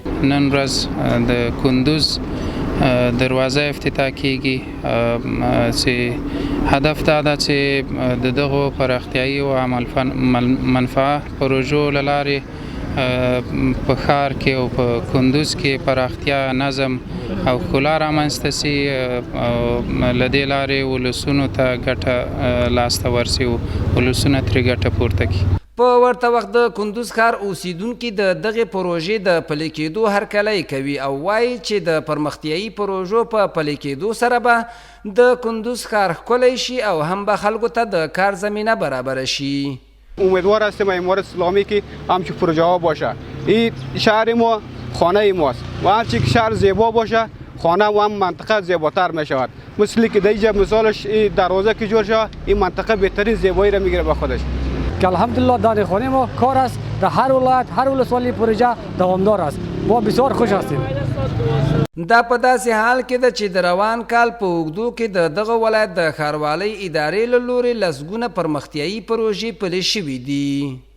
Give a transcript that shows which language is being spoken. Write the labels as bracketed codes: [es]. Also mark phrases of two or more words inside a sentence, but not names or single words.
[ps] نن ورځ د کندوز دروازه افتتاح کیږي چې هدف دا ده چې د دغو پراختیایي او منفعه پروژو له لارې په ښار کې او په کندوز کې پراختیا نظم او ښکلا رامنځته سي او له دې لارې ولسونو ته ګټه لاسته ورسي او ولسونه ترې ګټه پورته کړي. په ورته وخت د کندوز ښار اوسیدونکي د دغې پروژې د پلي کېدو هرکلی کوي او وایي چې د پرمختیایي پروژو په پلي کېدو سره به د کندوز ښار ښکلی شي او هم به خلکو ته د کار زمینه برابره شي. [fa] امیدوار هستیم امارات اسلامی که همچون پروژه ها باشه. این شهر ما خانه ماست و هرچی که شهر زیبا باشه خانه و هم منطقه زیباتر می شود. مثل که دیجا مثالش این دروازه که جور شود این منطقه بهترین زیبایی را میگیره به خودش. که الحمدلله در خانه ما کار است، در هر ولایت هر ولسوالی پروژه دوامدار است. ما بسیار خوش هستیم. [ps] دا په داسې حال کې ده چې د روان کال په اوږدو کې د دغه ولایت د ښاروالۍ ادارې له لورې لسګونه پرمختیایي پروژې پلي شوي دي.